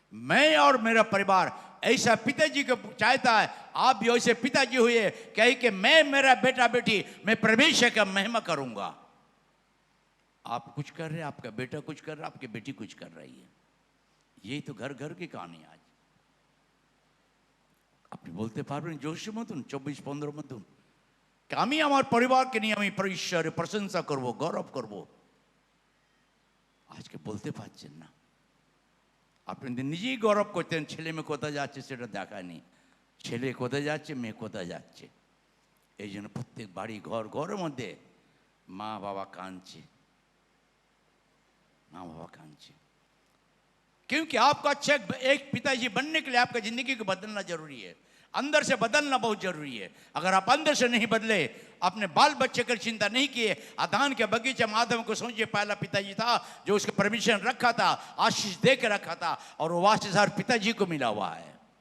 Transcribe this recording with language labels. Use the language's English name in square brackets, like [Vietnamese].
[Hindi] मैं और मेरा परिवार, ऐसा पिताजी को चाहता है आप भी ऐसे पिताजी हुए, कहे कि मैं, मेरा बेटा बेटी, मैं परमेश्वर का महिमा करूंगा। आप कुछ कर रहे हैं, आपका बेटा कुछ कर रहा है, आपकी बेटी कुछ कर रही है। यही तो घर घर की कहानी आज। [Bangla] আপনি বলতে পারবেন জোশের মতন 24-15 মতন আমি আমার পরিবারকে নিয়ে আমি ঈশ্বরের প্রশংসা করব, গৌরব করব? আজকে বলতে পারছেন না। আপনি নিজেই গৌরব করতেন, ছেলে মেয়ে কোথায় যাচ্ছে সেটা দেখায়নি, ছেলে কোথায় যাচ্ছে, মেয়ে কোথায় যাচ্ছে। এই জন্য প্রত্যেক বাড়ি ঘরের মধ্যে মা বাবা কাঁদছে, [Hindi] माँ बाबा कांचे। क्योंकि आपको अच्छा एक पिताजी बनने के लिए आपका जिंदगी को बदलना जरूरी है, अंदर से बदलना बहुत जरूरी है। अगर आप अंदर से नहीं बदले, अपने बाल बच्चे की चिंता नहीं किए, आदान के बगीचे में आदम को समझिए पहला पिताजी था जो उसके परमिशन रखा था, आशीष दे के रखा था, और वो आशीष हर पिताजी को मिला हुआ है।